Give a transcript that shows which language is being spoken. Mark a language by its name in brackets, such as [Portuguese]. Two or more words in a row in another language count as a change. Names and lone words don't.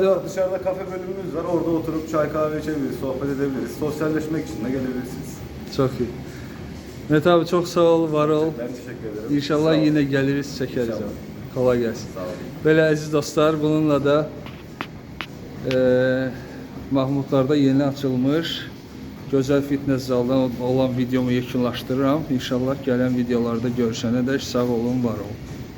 [Turkish] dışarıda kafe bölümümüz var. Orada oturup çay kahve içebiliriz, sohbet edebiliriz. Sosyalleşmek için de gelebilirsiniz. çok iyi. Mete abi çok sağ ol, var ol. Ben teşekkür ederim. İnşallah Sağ olun. yine geliriz, çekeriz. İnşallah. Abi. Kolay gelsin. Sağ olun. [Azerbaijani] Böyle aziz dostlar, bununla da Mahmudlarda yeni açılmış gözəl fitness zaldan olan videomu yekunlaşdırıram. İnşallah gələn videolarda görüşənədək sağ olun, var olun.